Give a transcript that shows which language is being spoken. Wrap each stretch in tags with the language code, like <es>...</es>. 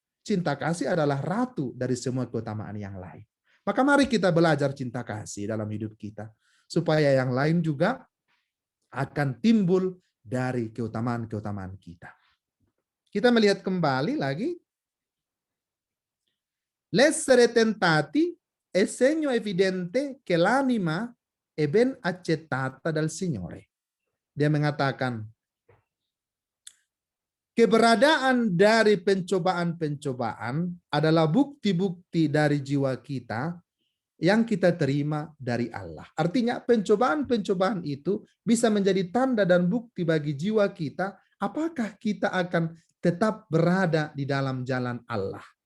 <id>Cinta kasih adalah ratu dari semua keutamaan yang lain. Maka mari kita belajar cinta kasih dalam hidup kita. Supaya yang lain juga akan timbul dari keutamaan-keutamaan kita. Kita melihat kembali lagi.</id> <it>L'essere tentati è segno evidente che l'anima è ben accettata dal Signore.</it> <id>Dia mengatakan, keberadaan dari pencobaan-pencobaan adalah bukti-bukti dari jiwa kita yang kita terima dari Allah. Artinya pencobaan-pencobaan itu bisa menjadi tanda dan bukti bagi jiwa kita, apakah kita akan tetap berada di dalam jalan Allah.</id>